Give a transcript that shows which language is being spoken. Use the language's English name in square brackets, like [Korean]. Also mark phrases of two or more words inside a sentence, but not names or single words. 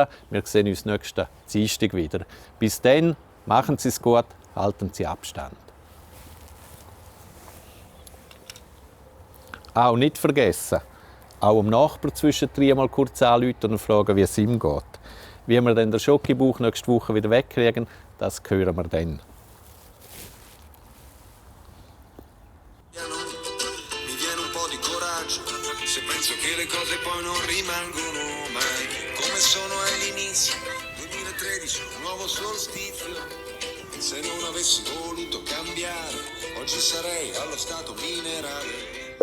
[German] Wir sehen uns nächsten Dienstag wieder. Bis dann, machen Sie es gut, halten Sie Abstand. Auch nicht vergessen, auch dem Nachbarn zwischendrin mal kurz anrufen und fragen, wie es ihm geht. Wie wir dann den Schokobauch nächste Woche wieder wegkriegen, das hören wir dann. [Italian] Mi viene un po' di coraggio se penso che le cose poi non rimangono mai come sono all'inizio. 2013, un nuovo solstizio. Se non avessi voluto cambiare, oggi sarei allo stato minerale.